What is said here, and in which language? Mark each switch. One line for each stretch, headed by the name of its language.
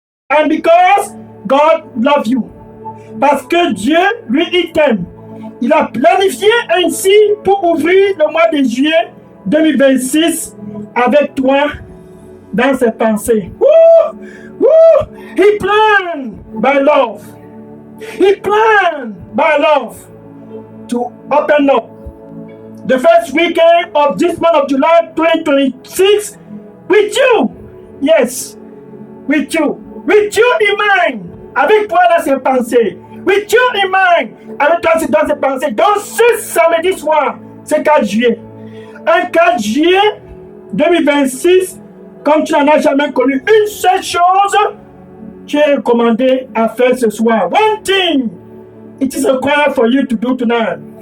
English: And because God loves you.
French: Parce que Dieu, lui, il t'aime. Il a planifié ainsi pour ouvrir le mois de juillet 2026 avec toi dans ses pensées.
English: Woo! Woo! He planned by love. He planned by love to open up the first weekend of this month of July 2026 with you. Yes, with you. With you in mind.
French: Avec toi dans ses pensées.
English: With you in mind.
French: Avec toi dans ses pensées. Donc ce samedi soir, c'est 4 juillet. Un 4 juillet 2026, comme tu n'en as jamais connu, une seule chose, tu es recommandé à faire ce soir.
English: One thing it is required for you to do tonight.